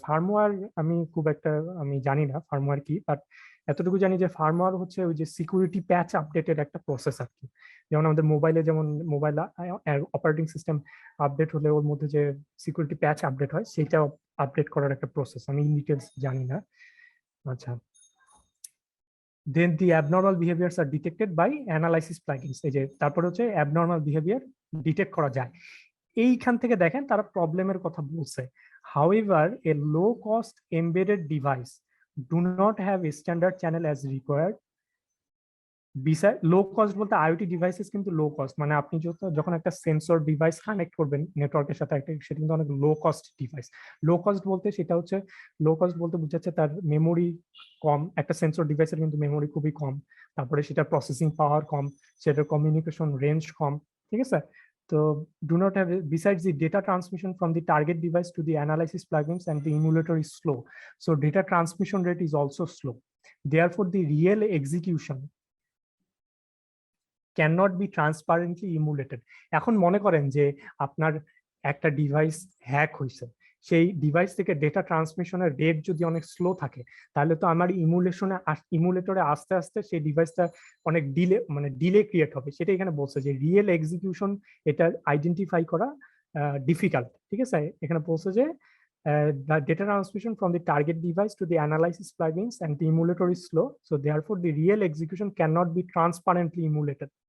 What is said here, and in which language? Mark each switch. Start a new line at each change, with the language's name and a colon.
Bangla: Firmware আমি খুব একটা জানি না ফার্মওয়্যার কি, বাট এতটুকু জানি যে ফার্মওয়্যার হচ্ছে ওই যে সিকিউরিটি প্যাচ আপডেটের একটা প্রসেস আর কি। যেমন আমাদের মোবাইলে যেমন মোবাইল অপারেটিং সিস্টেম আপডেট হলে ওর মধ্যে যে সিকিউরিটি প্যাচ আপডেট হয় সেটা আপডেট করার একটা প্রসেস, আমি ইন ডিটেলস জানি না।
English: আচ্ছা, then the abnormal behaviors are detected by analysis plugins।
Bangla: এই যে তারপরে হচ্ছে abnormal behavior ডিটেক্ট করা যায়। এইখান থেকে দেখেন তারা প্রবলেমের কথা বলছে।
English: however a low cost embedded device do not have a standard channel as required।
Bangla: Low cost বলতে আইওটি ডিভাইসেস কিন্তু লো কস্ট, মানে আপনি যখন একটা সেন্সর ডিভাইস কানেক্ট করবেন নেটওয়ার্কের সাথে একটা, সেটা কিন্তু অনেক low cost device. Low cost বলতে সেটা হচ্ছে, লো কস্ট বলতে বোঝাচ্ছে তার মেমোরি কম, একটা সেন্সর ডিভাইসের কিন্তু মেমোরি খুবই কম, তারপরে সেটা প্রসেসিং পাওয়ার কম, সেটার কমিউনিকেশন রেঞ্জ কম, ঠিক আছে।
English: তো do not have, besides the data transmission from the target device to the analysis plugins and the emulator is slow, so data transmission rate is also slow, therefore the real execution cannot be transparently emulated।
Bangla: এখন মনে করেন যে আপনার একটা device hack হয়েছে, সেই device থেকে data ট্রান্সমিশনের rate যদি অনেক স্লো থাকে, তাহলে তো আমার ইমুলেটরে আস্তে আস্তে সেই ডিভাইসটা অনেক ডিলে ক্রিয়েট হবে। সেটা এখানে বলছে যে রিয়েল এক্সিকিউশন এটা আইডেন্টিফাই করা ডিফিকাল্ট, ঠিক আছে। এখানে বলছে যে
English: the data transmission from the target device to the analysis plugins and the emulator is slow, so therefore the real execution cannot be transparently emulated।